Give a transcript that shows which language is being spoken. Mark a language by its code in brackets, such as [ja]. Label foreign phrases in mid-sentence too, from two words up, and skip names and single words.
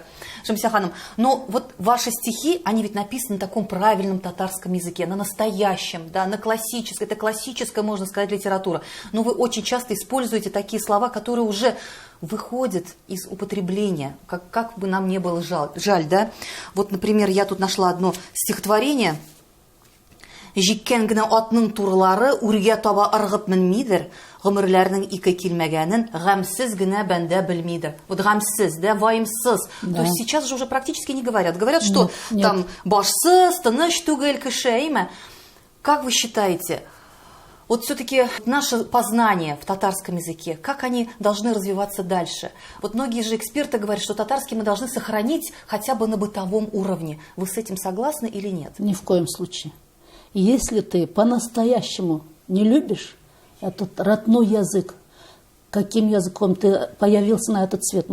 [ru] Шамсия ханым, но вот ваши стихи, они ведь написаны на таком правильном татарском языке, на настоящем, да, на классическом, это классическая, можно сказать, литература. Но вы очень часто используете такие слова, которые уже выходят из употребления, как бы нам не было жаль, да. Вот, например, я тут нашла одно стихотворение. [tt] Жиккен генә атның турлары үргә таба ыргып менмидер, гомерләрнең ике килмәгәнен гамсез генә бәндә белмидер. [ru] Вот гамсез, да, ваимсыз. Да. То есть сейчас же уже практически не говорят. Говорят, что нет. Там башсыз, [tt] тыныч түгел кеше, [ru] имя. Как вы считаете, вот все-таки наше познание в татарском языке, как они должны развиваться дальше? Вот многие же эксперты говорят, что татарский мы должны сохранить хотя бы на бытовом уровне. Вы с этим согласны или нет? Ни в коем случае. Если ты по-настоящему не любишь этот родной язык, каким языком ты появился на этот свет?